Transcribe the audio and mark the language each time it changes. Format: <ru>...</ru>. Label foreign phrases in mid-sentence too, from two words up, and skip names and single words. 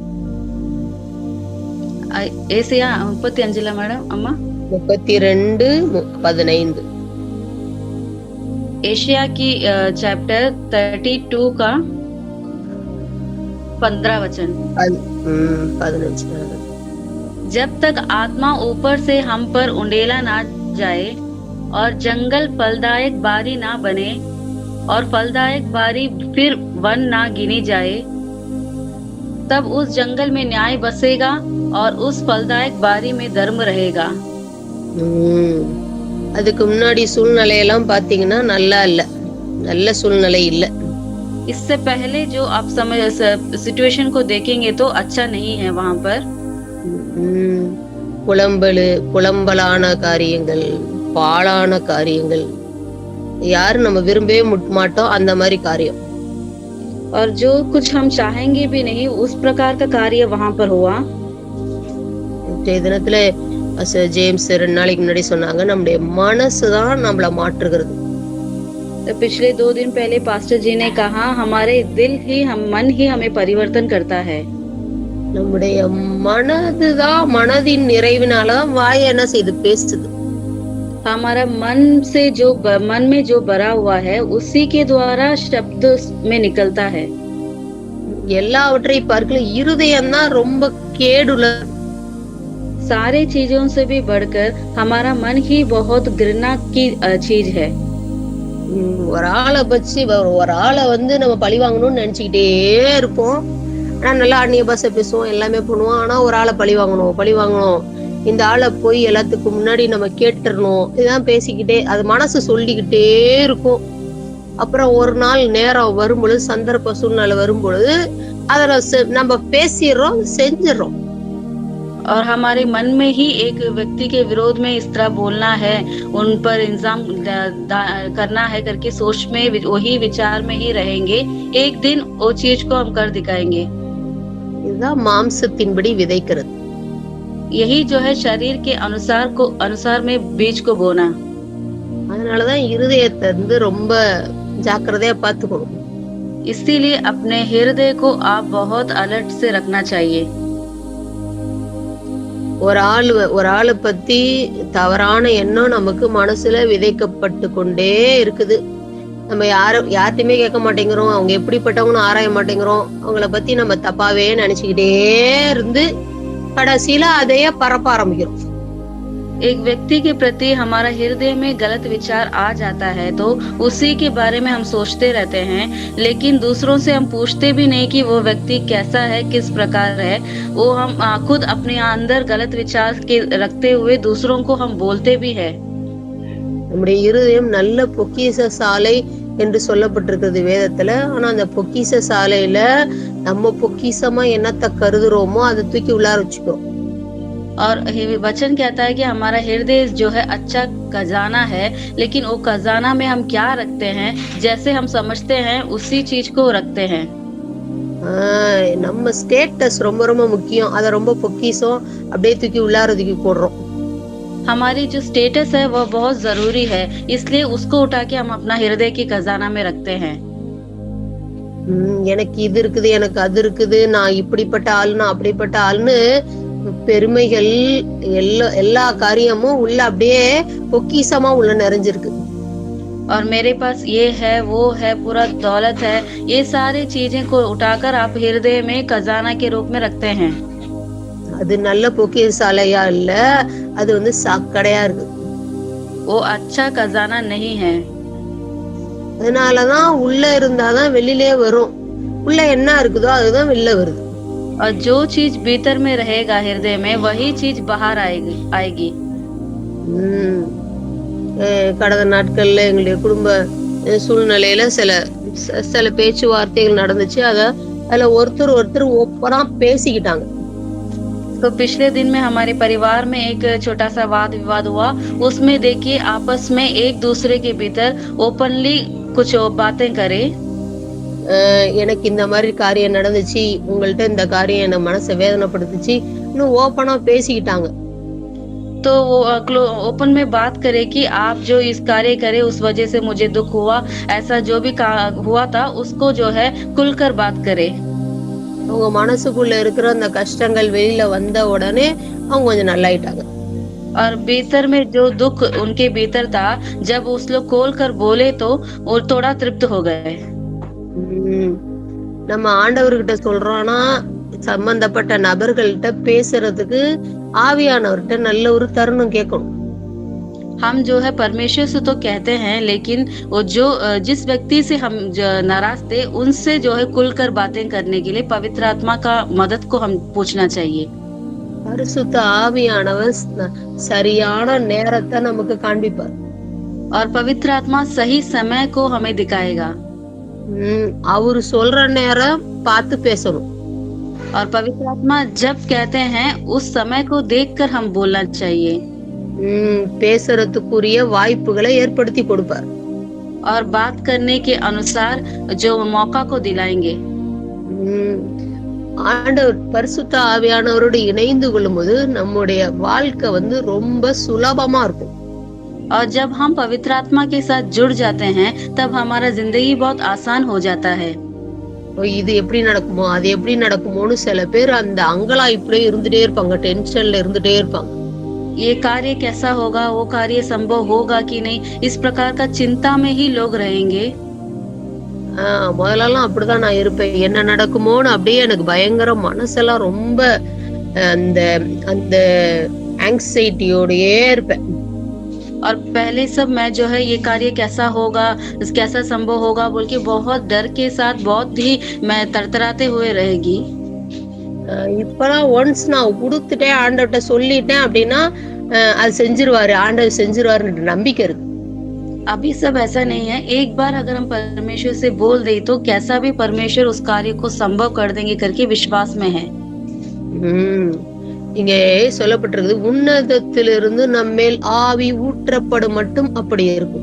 <ta>ஏசாயா 35 மேடம் அம்மா 32:15</ta> <hi>एशिया की चैप्टर 32 का 15 वचन। 15 जब तक आत्मा ऊपर से हम पर उंडेला ना जाए और जंगल फलदायक बारी ना बने और फलदायक बारी फिर वन ना गिनी जाए, तब उस जंगल में न्याय बसेगा और उस फलदायक बारी में धर्म रहेगा।</hi> <ta>அதுக்கு முன்னாடி சூழ்நிலையெல்லாம் பாத்தீங்கன்னா நல்ல சூழ்நிலை இல்ல.</ta> <hi>इससे पहले जो आप सिचुएशन को देखेंगे तो अच्छा नहीं है वहां पर।</hi> <ta>புலம்பலான காரியங்கள், பாழான காரியங்கள், யாரும் நம்ம விரும்பவே மாட்டோம் அந்த மாதிரி காரியம்.</ta> <hi>और जो कुछ हम चाहेंगे भी नहीं उस प्रकार का कार्य वहां पर हुआ।</hi> <ta>தினத்துல ஜேம்ஸ் 2 நாளைக்கு முன்னாடி சொன்னாங்க, நம்முடைய மனசுதான் நம்மள மாற்றுகிறது.</ta> <hi>पिछले 2 दिन पहले पास्टर जी ने कहा हमारे मन ही हमें परिवर्तन करता है।</hi> <ta>நம்முடைய மனதுதான், மனதின் நிறைவினாலதான் வாய் என்ன செய்து பேசுது.</ta> <hi>हमारा मन में जो भरा हुआ है उसी के द्वारा शब्द में निकलता है।</hi> <ta>எல்லாவற்றை பார்க்கல இருதயம் தான் ரொம்ப கேடுள்ள.</ta> <hi>सारे चीजों से भी बढ़कर हमारा मन ही बहुत घृणा की चीज है।</hi> <ta>ஒரு ஆளை வந்து நம்ம பழி வாங்கணும்னு நினைச்சுக்கிட்டே இருப்போம். ஆனா நல்லா அந்நிய பாஷை பேசுவோம், எல்லாமே பண்ணுவோம். ஆனா ஒரு ஆளை பழி வாங்கணும், இந்த ஆளை போய் எல்லாத்துக்கும் முன்னாடி நம்ம கேட்டுறணும், இதான் பேசிக்கிட்டே அது மனசு சொல்லிக்கிட்டே இருக்கும். அப்புறம் ஒரு நாள் நேரம் வரும்பொழுது, சந்தர்ப்ப சூழ்நிலை வரும்பொழுது அதை நம்ம பேசிடுறோம், செஞ்சிடறோம்.</ta> <hi>और हमारे मन में ही एक व्यक्ति के विरोध में इस तरह बोलना है, उन पर इंजाम करना है करके सोच में वही विचार में ही रहेंगे। एक दिन वो चीज को हम कर दिखाएंगे।</hi> <ta>இதுதான் மாம்சத்தின்படி விதைக்கிறது.</ta> <hi>यही जो है शरीर के अनुसार में बीज को बोना।</hi> <ta>அதனாலதான் இருதயத்தை வந்து ரொம்ப ஜாக்கிரதையா பார்த்துக்கணும்.</ta> <hi>इसीलिए अपने हृदय को आप बहुत अलर्ट से रखना चाहिए।</hi> <ta>ஒரு ஆளை பத்தி தவறான எண்ணம் நமக்கு மனசுல விதைக்கப்பட்டு கொண்டே இருக்குது. நம்ம யார்ட்டையுமே கேட்க மாட்டேங்கிறோம், அவங்க எப்படிப்பட்டவங்கன்னு ஆராய மாட்டேங்கிறோம். அவங்கள பத்தி நம்ம தப்பாவே நினைச்சுக்கிட்டே இருந்து கடைசியில அதையே பரப்ப ஆரம்பிக்கிறோம்.</ta> <hi>एक व्यक्ति के प्रति हमारा हृदय में गलत विचार आ जाता है तो उसी के बारे में हम सोचते रहते हैं, लेकिन दूसरों से हम पूछते भी नहीं कि वो व्यक्ति कैसा है, किस प्रकार है। वो हम खुद अपने अंदर गलत विचार के रखते हुए दूसरों को हम बोलते भी है।</hi> <ta>நம்முடைய இருதயம் நல்ல பொக்கிஷ சாலை என்று சொல்லப்பட்டிருக்கிறது வேதத்துல. ஆனா அந்த பொக்கிஷ சாலையில நம்ம பொக்கிஷமா என்னத்தை கருதுறோமோ அதை தூக்கி உள்ளார வச்சுக்கிறோம்.</ta> <hi>और वचन कहता है कि हमारा हृदय जो है अच्छा खजाना है, लेकिन वो खजाना में हम क्या रखते हैं, जैसे हम समझते हैं उसी चीज को रखते हैं।</hi> <ta>நம்ம ஸ்டேட்டஸ் ரொம்ப ரொம்ப முக்கியம், அத ரொம்ப பொக்கிஷம் அப்படியே தூக்கி உள்ளார தூக்கி போடுறோம்.</ta> <hi>हमारी जो स्टेटस है वो बहुत जरूरी है, इसलिए उसको उठा के हम अपना हृदय की खजाना में रखते हैं।</hi> <ta>எனக்கு இது இருக்குது, எனக்கு அது இருக்குது, நான் இப்படிப்பட்ட ஆளு, நான் அப்படிப்பட்ட ஆளுன்னு பெருமைகள் எல்லா காரியமும் உள்ள அப்படியே பொக்கிஷமா உள்ள நிறைஞ்சிருக்கு.</ta> <hi>और मेरे पास ये है, वो है, पूरा दौलत है, ये सारी चीजें को उठाकर आप हृदय में खजाना के रूप में रखते हैं।</hi> <ta>அது நல்ல பொக்கிஷாலையா இல்ல, அது வந்து சாக்கடையா இருக்கு.</ta> <hi>वो अच्छा खजाना नहीं है।</hi> <ta>அதனாலதான் உள்ள இருந்தாதான் வெளியிலே வரும். உள்ள என்ன இருக்குதோ அதுதான் வெளில வருது.</ta> <hi>और जो चीज भीतर में रहेगा हृदय में वही चीज बाहर आएगी।</hi> <ta>உம் கடந்த நாட்கள்ல எங்களுடைய குடும்ப சூழ்நிலையில சில பேச்சுவார்த்தைகள் நடந்துச்சு. அதுல ஒருத்தர் ஓப்பனா பேசிக்கிட்டாங்க.</ta> <hi>तो पिछले दिन में हमारे परिवार में एक छोटा सा वाद विवाद हुआ। उसमें देखिए आपस में एक दूसरे के भीतर ओपनली कुछ बातें करे।</hi> <ta>எனக்கு இந்த மாதிரி காரியம் நடந்துச்சு, உங்கள்ட்ட இந்த காரியம் என்ன மனசை வேதனைப்படுத்துச்சு, இன்னும் ஓப்பனா பேசிக்கிட்டாங்க.</ta> <hi>तो वो ओपन में बात करे कि आप जो इस कार्य करे उस वजह से मुझे दुख हुआ, ऐसा जो भी हुआ था उसको जो है खुलकर बात करे।</hi> <ta>அவங்க மனசுக்குள்ள இருக்கிற அந்த கஷ்டங்கள் வெளியில வந்த உடனே அவங்க கொஞ்சம் நல்லாயிட்டாங்க.</ta> <hi>और भीतर में जो दुख उनके भीतर था, जब उस लोग खोल कर बोले तो वो थोड़ा तृप्त हो गए।</hi> <ta>நம்ம ஆண்டவர்கிட்ட சொல்றோம்னா சம்பந்தப்பட்ட நபர்கள்ட்ட பேசுறதுக்கு ஆவியானவர்கிட்ட நல்ல ஒரு தருணம் கேட்கணும்.</ta> <hi>हम जो है परमेश्वर से तो कहते हैं, लेकिन वो जो जिस व्यक्ति से हम नाराज थे उनसे जो है खुलकर बातें करने के लिए पवित्र आत्मा का मदद को हम पूछना चाहिए।</hi> <ta>பரிசுத்த ஆவியானவர் சரியான நேரத்தை நமக்கு காண்பிப்பார்.</ta> <hi>और पवित्र आत्मा सही समय को हमें दिखाएगा।</hi> <ta>அவரு சொல்ற நேரம் பார்த்து பேசணும்.</ta> <hi>और पवित्र आत्मा जब कहते हैं उस समय को देखकर हम बोलना चाहिए।</hi> <ta>பேசுறதுக்குரிய வாய்ப்புகளை ஏற்படுத்தி கொடுப்பார்.</ta> <hi>और बात करने के अनुसार जो मौका को दिलाएंगे।</hi> <ta>ஆண்டவர் பரிசுத்த ஆவியானவரோடு இணைந்து கொள்ளும்போது நம்முடைய வாழ்க்கை ரொம்ப சுலபமா இருக்கும்.</ta> <hi>और जब हम पवित्र आत्मा के साथ जुड़ जाते हैं तब हमारा जिंदगी बहुत आसान हो जाता है।</hi> <ta>இது எப்படி நடக்குமோ அது எப்படி நடக்குமோன்னு சில பேர் அந்த அங்கலாய்ப்புல இருந்துட்டே இருப்பாங்க, டென்ஷன்ல இருந்துட்டே இருப்பாங்க.</ta> <hi>ये कार्य कैसा होगा, वो कार्य संभव होगा कि नहीं, इस प्रकार का चिंता में ही लोग रहेंगे।</hi> <ta>முதல்லலாம் அப்படிதான் நான் இருப்பேன். என்ன நடக்குமோன்னு அப்படியே எனக்கு பயங்கர மனசெல்லாம் ரொம்ப அந்த அந்த ஆங்ஸைட்டியோடயே இருப்பேன்.</ta> <hi>और पहले सब मैं जो है ये कार्य कैसा होगा, कैसा संभव होगा बोल के बहुत डर के साथ बहुत ही मैं तरतराते हुए रहेगी।</hi> <ta>இப்பதான் ஒன்ஸ் நான் கொடுத்துட்டேன், ஆண்டவர்கிட்ட சொல்லிட்டேன் அப்படின்னா அது செஞ்சிருவாரு, ஆண்டவர் செஞ்சிருவாருன்ற நம்பிக்கை இருக்கு.</ta> <hi>अभी सब ऐसा नहीं है। एक बार अगर हम परमेश्वर से बोल दे तो कैसा भी परमेश्वर उस कार्य को संभव कर देंगे करके विश्वास में है।</hi> <ta>இங்கே சொல்லப்பட்டிருக்கு, உன்னதத்திலிருந்து நம்மேல் ஆவி ஊற்றப்படும் மட்டும் அப்படியே இருக்கும்.</ta>